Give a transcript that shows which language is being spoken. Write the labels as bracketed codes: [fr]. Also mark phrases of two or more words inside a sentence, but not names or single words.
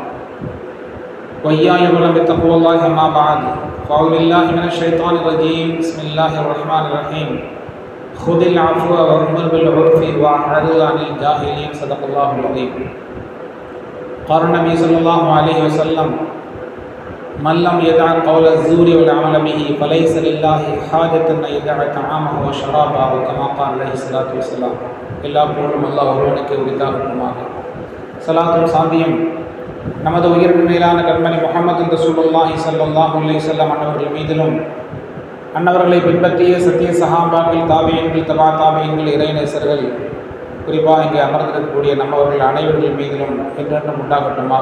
[ar] وإياي بتقوى الله أما بعد فأعوذ بالله من الشيطان الرجيم بسم الله الرحمن الرحيم خذ العفو وأمر بالعرف وأعرض عن الجاهلين صدق الله العظيم. قال النبي صلى الله عليه وسلم من لم يدع قول الزور والعمل به فليس لله حاجة أن يدع طعامه وشرابه كما قال عليه الصلاة والسلام. [ta] எல்லா புகழும் அல்லாஹ் ஒருவனுக்கு உரித்தாகட்டுமாக. ஸலாத்தும் சாந்தியும் நமது உயிரின் மேலான கண்மணி முஹம்மது [ar] رسول الله صلى الله عليه وسلم [ta] அன்னவர்கள் மீதிலும் அன்னவர்களை பின்பற்றிய சத்திய சஹாபாக்கள் தாபியீன்கள் தபா தாபியீன்கள் இறைநேசர்கள் குறிப்பாக இங்கே அமர்ந்திருக்கக்கூடிய நம்மவர்கள் அனைவர்கள் மீதிலும் என்றென்றும் உண்டாகட்டுமாக.